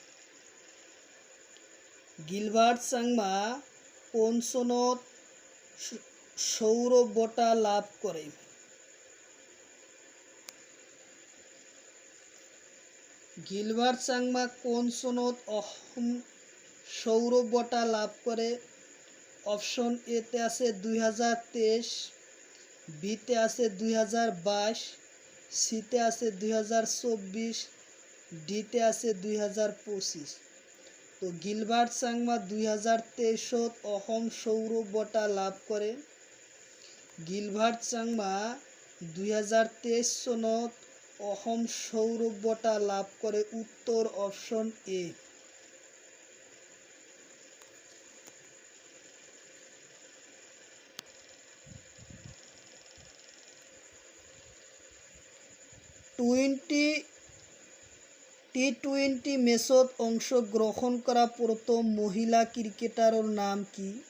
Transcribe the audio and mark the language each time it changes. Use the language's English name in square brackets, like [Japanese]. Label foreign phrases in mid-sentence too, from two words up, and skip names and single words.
[Assamese] গিলবার্ট চাংমা কোন চনত সৌৰ বঁটা লাভ কৰে? গিলবার্ট চাংমা কোন চনত অসম সৌরভ বঁটা লাভ করে? অপশন এতে আছে 2023, বিতে আছে 2022, সিতে আছে 2024, ডিতে আছে 2025। তো গিলবার্ট চাংমা 2023 অসম সৌরভ বঁটা লাভ কৰে। গিলবার্ট চাংমা 2023 চনত অসম সৌৰভ বঁটা লাভ কৰে। উত্তৰ অপশ্যন এ। টি-20 মেচত অংশগ্ৰহণ কৰা প্ৰথম মহিলা ক্ৰিকেটাৰৰ নাম কি?